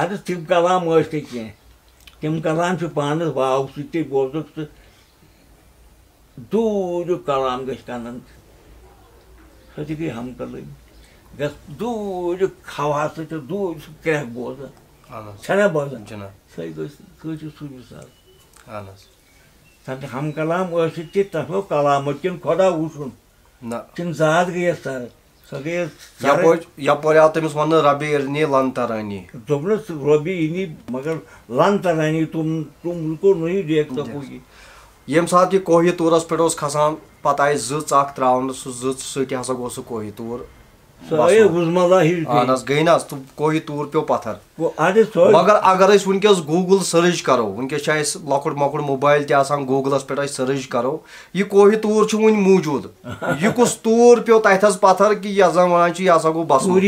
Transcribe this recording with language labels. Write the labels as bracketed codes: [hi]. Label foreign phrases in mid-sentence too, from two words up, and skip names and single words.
[ks] اَدٕ تِم کلام ٲسۍ نہٕ کینٛہہ تِم کلام چھِ پانس واو سۭتۍ تہِ بوزُکھ تہٕ دوٗریُک کلام گژھِ کنن سۄ تہِ گٔے ہم کلٲمی گژھ دوٗریُک ہوا سۭتۍ دوٗرِ سُہ کرٛٮ۪کھ بوزان چھنا بوزان سۄے گٔژھ سُہ چھُ سُے مِثال تتھ ہم کلام ٲسِتھ تہِ تتھ گوٚو کلامت کِنہٕ خۄدا وٕچھُن تِم ذات گٔیس سر سۄ گٔیس یپٲرۍ آو تٔمِس وننہٕ [ar] ربِ ارنی لن ترانی [ks] دوٚپنس [ar] رۄبِ اِنی [ks] مگر [ar] لن ترانی [ur] تُم کو نہیں دیکھ سکوگی [ks] ییٚمہِ ساتہٕ یہِ کوہہِ توٗرس پٮ۪ٹھ اوس کھسان پتہٕ آیہِ زٕژ اکھ تراونہٕ سُہ زٕژ سۭتۍ ہسا گوٚو سُہ کوہہِ توٗر اہن حظ گٔے نہ حظ کوہہِ توٗر پیٚو پتھر مگر اگر أسۍ وُنکیٚس گوٗگل سٔرٕچ کرو وُنکیٚس چھُ اسہِ لۄکُٹ مۄکُٹ موبایل تہِ آسان گوٗگلس پٮ۪ٹھ أسۍ سٔرٕچ کرو یہِ کوہہِ توٗر چھُ وُنہِ موٗجوٗد یہِ کُس توٗر پیٚو تتھس پتھر کہِ یتھ زن ونان چھِ یہِ ہسا گوٚو بسوٗری